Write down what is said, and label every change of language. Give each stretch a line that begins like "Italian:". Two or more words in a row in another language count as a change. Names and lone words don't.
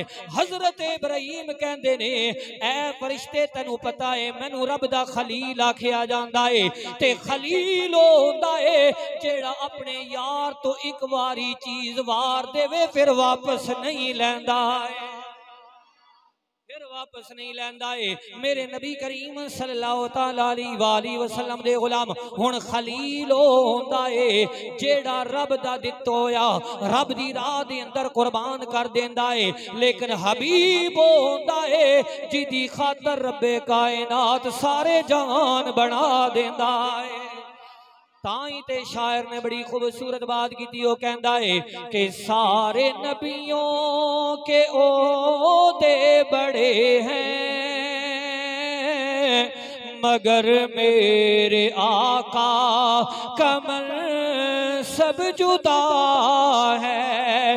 Punjabi: ਹਜ਼ਰਤ ਇਬਰਾਹਿਮ ਕਹਿੰਦੇ ਨੇ, ਐ ਫ਼ਰਿਸ਼ਤੇ ਤੈਨੂੰ ਪਤਾ ਹੈ ਮੈਨੂੰ ਰੱਬ ਦਾ ਖ਼ਲੀਲ ਆਖਿਆ ਜਾਂਦਾ ਹੈ, ਤੇ ਖ਼ਲੀਲ ਓ ਹੁੰਦਾ ਹੈ ਜਿਹੜਾ ਆਪਣੇ ਯਾਰ ਤੋਂ ਇੱਕ ਵਾਰੀ ਚੀਜ਼ ਵਾਰ ਦੇਵੇ ਫਿਰ ਵਾਪਸ ਨਹੀਂ ਲੈਂਦਾ ਹੈ, ਫਿਰ ਵਾਪਸ ਨਹੀਂ ਲੈਂਦਾ ਹੈ। ਮੇਰੇ ਨਬੀ ਕਰੀਮ
Arabic: صلى الله عليه وسلم
Punjabi: ਦੇ ਗ਼ੁਲਾਮ ਹੁਣ ਖ਼ਲੀਲ ਹੋਂਦਾ ਹੈ ਜਿਹੜਾ ਰੱਬ ਦਾ ਦਿੱਤੋ ਹੋਇਆ ਰੱਬ ਦੀ ਰਾਹ ਦੇ ਅੰਦਰ ਕੁਰਬਾਨ ਕਰ ਦੇਂਦਾ ਹੈ, ਲੇਕਿਨ ਹਬੀਬ ਹੋਂਦਾ ਹੈ ਜਿਦੀ ਖ਼ਾਤਰ ਰੱਬੇ ਕਾਇਨਾਤ ਸਾਰੇ ਜਹਾਨ ਬਣਾ ਦੇਂਦਾ ਹੈ।
Urdu: تائی تے شاعر نے بڑی خوبصورت بات کی تھی، وہ کہتا ہے کہ سارے نبیوں کے عہدے بڑے ہیں مگر میرے آقا کمر سب جدا ہے.